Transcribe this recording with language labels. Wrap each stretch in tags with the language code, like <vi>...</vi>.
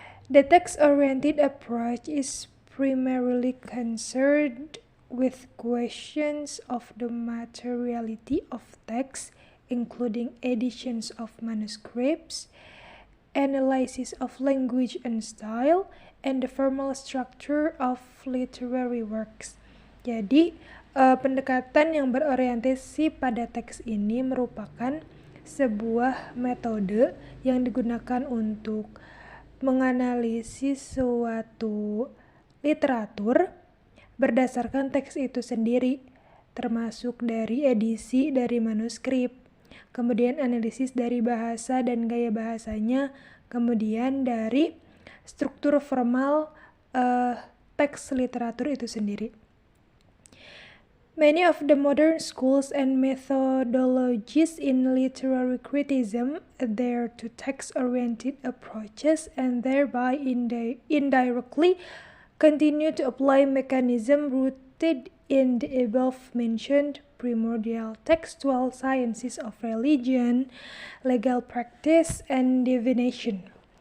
<en>The text-oriented approach is primarily concerned with questions of the materiality of text, including editions of manuscripts, analysis of language and style, and the formal structure of literary works.</en> <id>Jadi, pendekatan yang berorientasi pada teks ini merupakan sebuah metode yang digunakan untuk menganalisis suatu literatur berdasarkan teks itu sendiri, termasuk dari edisi dari manuskrip, kemudian analisis dari bahasa dan gaya bahasanya, kemudian dari struktur formal teks literatur itu sendiri.</id> <en>Many of the modern schools and methodologies in literary criticism adhere to text-oriented approaches and thereby indirectly continue to apply mechanism rooted in the above-mentioned primordial textual sciences of religion, legal practice, and divination.</en>